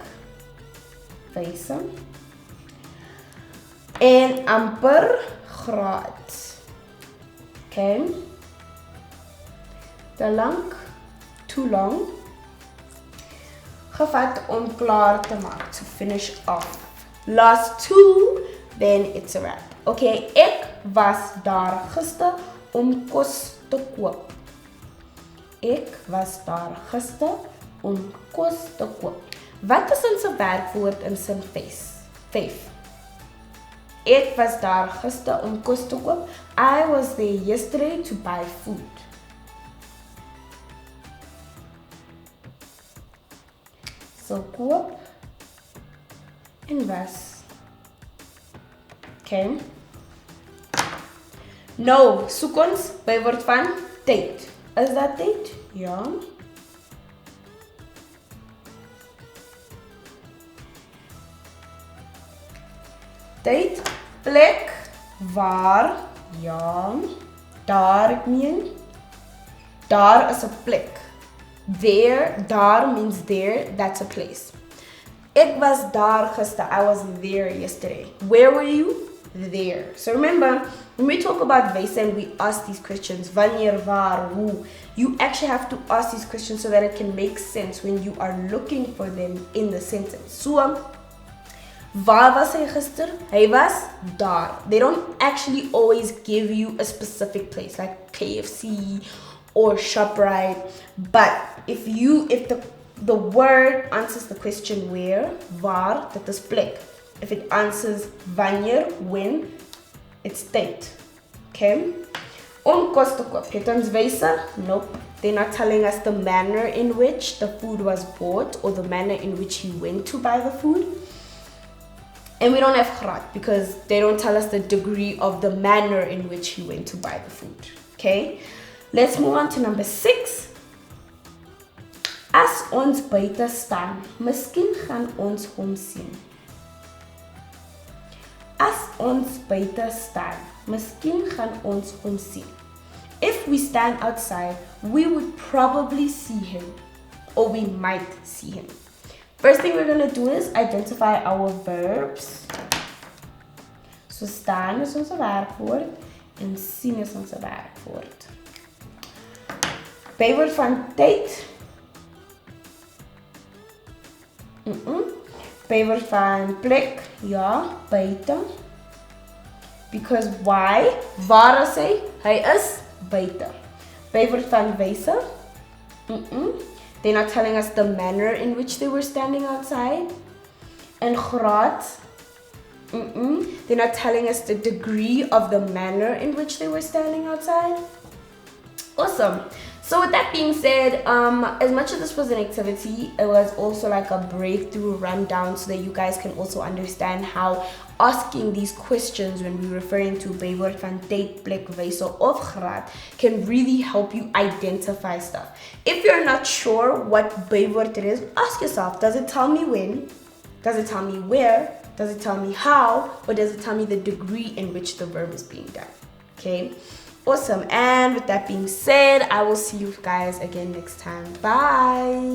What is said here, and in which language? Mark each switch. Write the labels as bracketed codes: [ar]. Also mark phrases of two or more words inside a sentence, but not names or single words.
[af] Wyse. En amper graad. Okay. Te lank. [en] Too long. [af] Gevat om klaar te maak. [en] To finish off. Last two, then it's a wrap. [af] Okay, ek was daar gister om kos te koop. Ek was daar gister om kos te koop. Wat is ons werkwoord in sin 5? Ek was daar gister om kos te koop. [en] I was there yesterday to buy food. [af] So koop en was. Okay. Nou, soek ons bywoord van tyd. Is dat tyd? Ja. Tyd, plek, waar, ja. Daar, ek meen. Daar is 'n plek. [en] There, daar means there, that's a place. [af] Ek was daar gister. [en] I was there yesterday. Where were you? There. So remember, when we talk about wyse and we ask these questions, [af] wanneer, waar, hoe, [en] you actually have to ask these questions so that it can make sense when you are looking for them in the sentence. So, [af] waar was hy gister? Hy was daar. [en] They don't actually always give you a specific place, like KFC or ShopRite. But if the word answers the question where, waar, that is plek. If it answers wanneer, when, it's tyd. [af] Okay? Om kos te koop. Het ons wyse? [en] Nope. They're not telling us the manner in which the food was bought or the manner in which he went to buy the food. And we don't have graad because they don't tell us the degree of the manner in which he went to buy the food. Okay? Let's move on to number 6. [af] As ons buite staan, miskien gaan ons hom sien. As ons buite staan, miskien gaan ons hom sien. [en] If we stand outside, we would probably see him, or we might see him. First thing we're going to do is identify our verbs. [af] So staan is ons werkwoord en sien is ons werkwoord. Bywoord van tyd. Bywoord van plek, ja, buite. [en] Because why? [af] Waar is hy? Hy is buite. Bywoord van wyse. [en] They're not telling us the manner in which they were standing outside. And Graad, they're not telling us the degree of the manner in which they were standing outside. Awesome. So with that being said, as much as this was an activity, it was also like a breakthrough rundown so that you guys can also understand how asking these questions when we're referring to [af] Bywoorde van tyd, plek, wyse of Graad [en] can really help you identify stuff. If you're not sure what Bywoorde is, ask yourself, does it tell me when? Does it tell me where? Does it tell me how? Or does it tell me the degree in which the verb is being done? Okay, awesome. And with that being said, I will see you guys again next time.